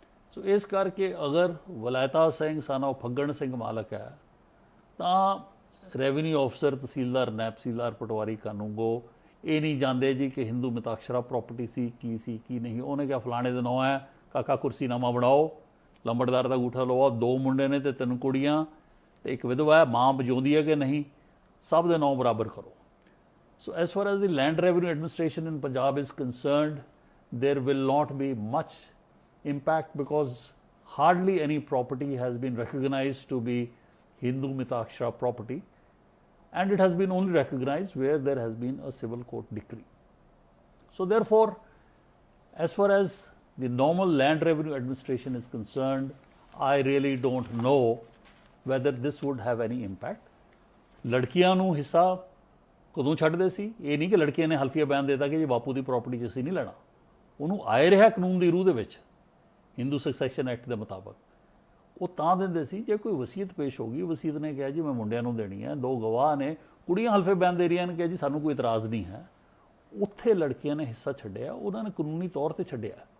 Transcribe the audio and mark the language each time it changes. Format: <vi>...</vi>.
<pa>ਸੋ ਇਸ ਕਰਕੇ ਅਗਰ ਵਲਾਇਤਾ ਸਿੰਘ ਸਾਨਾ ਫੱਗਣ ਸਿੰਘ ਮਾਲਕ ਹੈ ਤਾਂ ਰੈਵਨਿਊ ਅਫਸਰ, ਤਹਿਸੀਲਦਾਰ, ਨਾਇਬ ਤਹਿਸੀਲਦਾਰ, ਪਟਵਾਰੀ, ਕਾਨੂੰਗੋ ਇਹ ਨਹੀਂ ਜਾਣਦੇ ਜੀ ਕਿ ਹਿੰਦੂ ਮਿਤਾਕਸ਼ਰਾ ਪ੍ਰੋਪਰਟੀ ਸੀ ਕੀ ਨਹੀਂ। ਉਹਨੇ ਕਿਹਾ ਫਲਾਣੇ ਦਾ ਨਾਂ ਹੈ, ਕਾਕਾ ਕੁਰਸੀਨਾਮਾ ਬਣਾਓ, ਲੰਬੜਦਾਰ ਦਾ ਅੰਗੂਠਾ ਲਵਾਓ, 2 ਮੁੰਡੇ ਨੇ ਤੇ 3 ਕੁੜੀਆਂ ਤੇ ਇੱਕ ਵਿਧਵਾ ਹੈ, ਮਾਂ ਬਚਾਉਂਦੀ ਹੈ ਕਿ ਨਹੀਂ, ਸਭ ਦੇ ਨਾਂ ਬਰਾਬਰ ਕਰੋ।</pa> <en>So as far as the land revenue administration in Punjab is concerned, there will not be much impact because hardly any property has been recognized to be Hindu Mitakshara property, and it has been only recognized where there has been a civil court decree. So therefore, as far as the normal land revenue administration is concerned, I really don't know whether this would have any impact.</en> <pa>ਲੜਕੀਆਂ ਨੂੰ ਹਿੱਸਾ ਕਦੋਂ ਛੱਡਦੇ ਸੀ? ਇਹ ਨਹੀਂ ਕਿ ਲੜਕੀਆਂ ਨੇ ਹਲਫੀਆ ਬਿਆਨ ਦੇ ਦਿੱਤਾ ਕਿ ਜੀ ਬਾਪੂ ਦੀ ਪ੍ਰਾਪਰਟੀ 'ਚ ਅਸੀਂ ਨਹੀਂ ਲੈਣਾ, ਉਹਨੂੰ ਆਏ ਰਿਹਾ ਕਾਨੂੰਨ ਦੀ ਰੂਹ ਦੇ ਵਿੱਚ, ਹਿੰਦੂ ਸਕਸੈਸ਼ਨ ਐਕਟ ਦੇ ਮੁਤਾਬਕ ਉਹ ਤਾਂ ਦਿੰਦੇ ਸੀ ਜੇ ਕੋਈ ਵਸੀਅਤ ਪੇਸ਼ ਹੋ ਗਈ, ਵਸੀਅਤ ਨੇ ਕਿਹਾ ਜੀ ਮੈਂ ਮੁੰਡਿਆਂ ਨੂੰ ਦੇਣੀ ਹੈ, 2 ਗਵਾਹ ਨੇ, ਕੁੜੀਆਂ ਹਲਫੇ ਬਿਆਨ ਦੇ ਰਹੀਆਂ ਨੇ ਕਿ ਜੀ ਸਾਨੂੰ ਕੋਈ ਇਤਰਾਜ਼ ਨਹੀਂ ਹੈ, ਉੱਥੇ ਲੜਕੀਆਂ ਨੇ ਹਿੱਸਾ ਛੱਡਿਆ, ਉਹਨਾਂ ਨੇ ਕਾਨੂੰਨੀ ਤੌਰ 'ਤੇ ਛੱਡਿਆ।</pa>